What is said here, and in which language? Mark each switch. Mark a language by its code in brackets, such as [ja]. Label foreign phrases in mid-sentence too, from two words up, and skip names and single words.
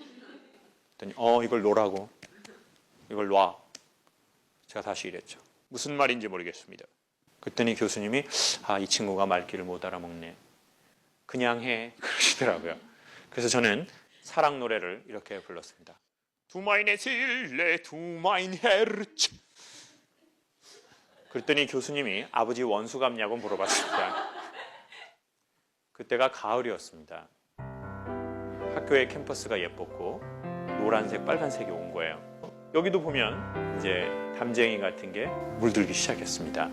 [ko] 그랬더니 이걸 놓으라고. 이걸 놔. 제가 다시 이랬죠. 무슨 말인지 모르겠습니다. 그랬더니 교수님이 이 친구가 말귀를 못 알아먹네. 그냥 해. 그러시더라고요. 그래서 저는 사랑 노래를 이렇게 불렀습니다. [de] Du meine Seele, du mein Herz. [ko] 그랬더니 교수님이 아버지 원수 갚냐고 물어봤습니다. 그때가 가을이었습니다. 학교의 캠퍼스가 예뻤고 노란색, 빨간색이 온 거예요. 여기도 보면 이제 담쟁이 같은 게 물들기 시작했습니다.